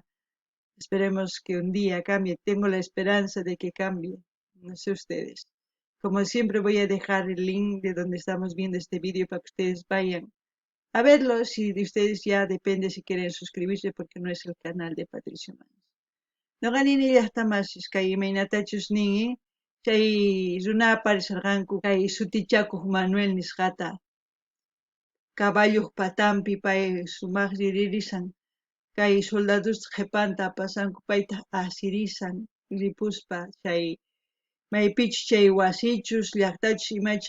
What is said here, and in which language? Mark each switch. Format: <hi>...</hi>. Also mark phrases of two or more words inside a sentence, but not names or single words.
<es>Esperemos que un día cambie. Tengo la esperanza de que cambie. No sé ustedes. Como siempre voy a dejar el link de donde estamos viendo este vídeo para que ustedes vayan a verlo. Si de ustedes ya depende si quieren suscribirse porque no es el canal de Patricio Manes.</es> <qu>Noqanini llaqtamasish kay imaynatachus ningi chay runapa risharqanku kay sutichakuq Manuel nisqata caballuq patanpi pay sumaqlli ririsan kay soldados qhipanta apasanku payta asirisan ripuspa chay maypichus chay wasichus llaqtachus imachu</qu>